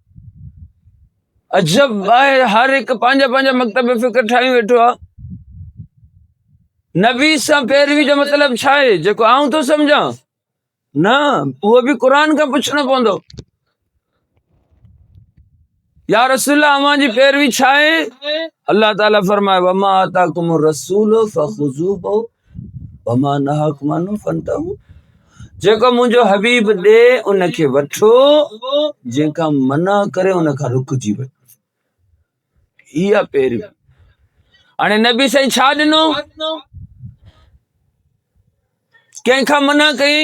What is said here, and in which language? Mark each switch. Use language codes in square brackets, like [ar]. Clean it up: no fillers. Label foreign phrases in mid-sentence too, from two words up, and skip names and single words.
[sd] अजब आहे, हर हिकु पंहिंजा पंहिंजा मकतब फिक्र ठाही वेठो आहे। नबी सां पैरवी जो मतिलबु छा आहे जेको आऊं थो सम्झां? न, उहो बि क़ुरान खां पुछणो पवंदो। [ar] يا رسول الله [sd] अव्हां जी पैरवी छा आहे? अल्लाह ताला फरमाए [ar] وما آتاكم الرسول فخذوه وما نهاكم عنه فانتهوا. [sd] जेको मुंहिंजो हबीब ॾे उनखे वठो, जंहिंखां मना करे उनखां रुकिजी वञो। इहा पैरवी। हाणे नबी साईं छा ॾिनो? कंहिंखां मना कई?